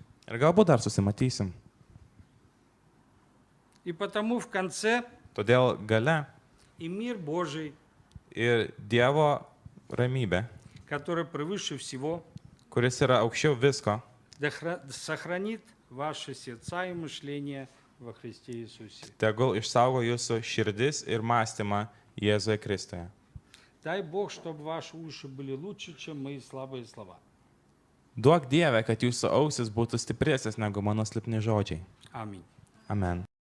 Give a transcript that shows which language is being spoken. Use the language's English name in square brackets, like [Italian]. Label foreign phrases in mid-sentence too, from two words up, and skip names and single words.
[Lithuanian] Ir galbūt dar susimatysim. [Russian] И потому в конце [Lithuanian] Todėl gale [Russian] и мир Божий, [Lithuanian] ir Dievo ramybė, [Russian] который превыше всего, [Lithuanian] kuris yra aukščiau visko, [Russian] сохранит ваши сердца и мышления во Христе Иисусе. [Lithuanian] tegul išsaugo jūsų širdis ir mąstymą Jėzuje Kristuje. [Russian] Дай Бог, чтобы ваши уши были лучше, чем мои слабые слова. [Lithuanian] Duok Dieve, kad jūsų ausis būtų stipresnės negu mano silpni žodžiai. [Russian] Аминь. [Lithuanian] Amen.